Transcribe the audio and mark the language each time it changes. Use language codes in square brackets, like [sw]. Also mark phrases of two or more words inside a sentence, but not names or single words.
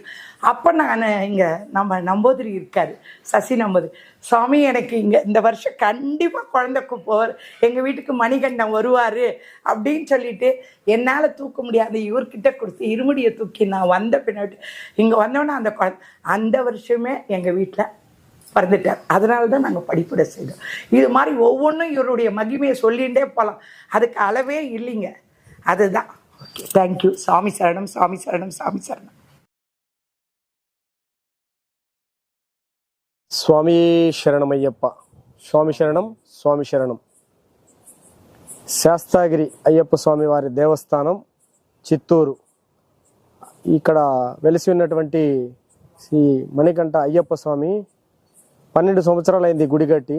[ta] அப்போ நான் இங்கே நம்ம நம்பூதிரி இருக்காரு, சசி நம்பூதிரி, சுவாமி எனக்கு இங்கே இந்த வருஷம் கண்டிப்பாக குழந்தைக்கு போவார், எங்கள் வீட்டுக்கு மணிகண்டன் வருவார் அப்படின்னு சொல்லிட்டு என்னால் தூக்க முடியாது இவர்கிட்ட கொடுத்து இருமுடியை தூக்கி நான் வந்த பின்னாடி இங்கே வந்தோன்னே அந்த குழந்தை அந்த வருஷமே எங்கள் வீட்டில் பிறந்துட்டார். அதனால தான் நாங்கள் படிப்படை செய்தோம். இது மாதிரி ஒவ்வொன்றும் இவருடைய மகிமையை சொல்லிகிட்டே போகலாம், அதுக்கு அளவே இல்லைங்க. அதுதான். [en] okay, thank you. [ta] சாமி சரணம், சாமி சரணம், சாமி சரணம். [te] స్వామి శరణమయ్యప్ప. స్వామి శరణం, స్వామి శరణం. శాస్త్రాగిరి అయ్యప్ప స్వామి వారి దేవస్థానం చిత్తూరు. ఇక్కడ వెలిసి ఉన్నటువంటి శ్రీ మణికంఠ అయ్యప్ప స్వామి 12 సంవత్సరాలైంది గుడి కట్టి.